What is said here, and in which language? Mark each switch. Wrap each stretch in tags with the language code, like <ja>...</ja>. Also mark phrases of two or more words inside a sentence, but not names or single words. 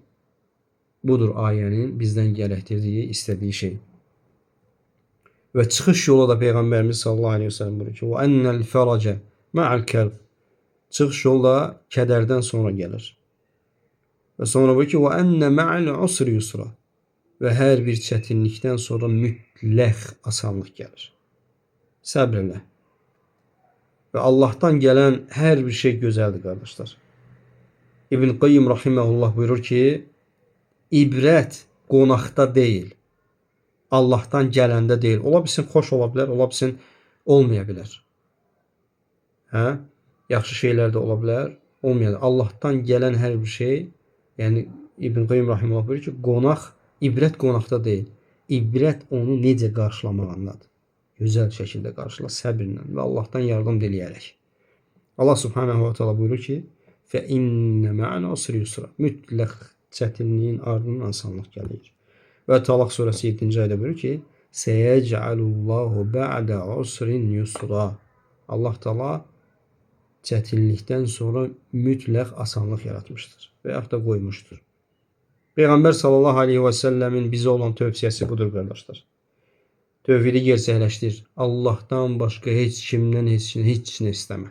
<az>Budur ayənin bizdən gərəkdirdiyi, istədiyi şey. Və çıxış yolu da Peyğəmbərimiz</az> <ar>صلى الله عليه وسلم</ar> <az>buyurur ki,</az> <ar>"وأن الفرج مع الكرب."</ar> <az>Çıxış yolu da kədərdən sonra gəlir. Və sonra buyurur ki,</az> <ar>"وأن مع العسر يسرا."</ar> <az>Və hər bir çətinlikdən sonra mütləq asanlıq gəlir. Səbr elə. Və Allahdan gələn hər bir şey gözəldir, qardaşlar. İbn Qayyim rahimehullah buyurur ki, ibrət qonaqda deyil, Allahdan gələndə deyil. Ola bilsin xoş ola bilər, ola bilsin olmaya bilər. Hə? Yaxşı şeylər də ola bilər, olmaya bilər. Allahdan gələn hər bir şey, yəni İbn Qayyim rahimehullah buyurur ki, ibrət qonaqda deyil. İbrət onu necə qarşılamağındadır. Gözəl şəkildə qarşıla, səbirlə və Allahdan yardım diləyərək. Allah</az> <ar>سبحانه وتعالى</ar> <az>buyurur ki,</az> <ar>فَاِنَّ مَعَنَ عُسْرِ يُسْرًا.</ar> <az>Mütləq çətinliyin ardından asanlıq gəlir. Və Talaq surəsi 7-ci ayədə buyurur ki,</az> <ar>سَيَجْعَلُ اللّٰهُ بَعْدَ عُسْرٍ يُسْرًا.</ar> <az>Allah Teala çətinlikdən sonra mütləq asanlıq yaratmışdır və yaxud da qoymuşdur. Peyğəmbər</az> <ar>صلى الله عليه وسلم</ar> <az>bizə olan tövsiyəsi budur, qardaşlar. Tövhidi gerçəkləşdir. Allahdan başqa heç kimdən heç nə istəmə.</az>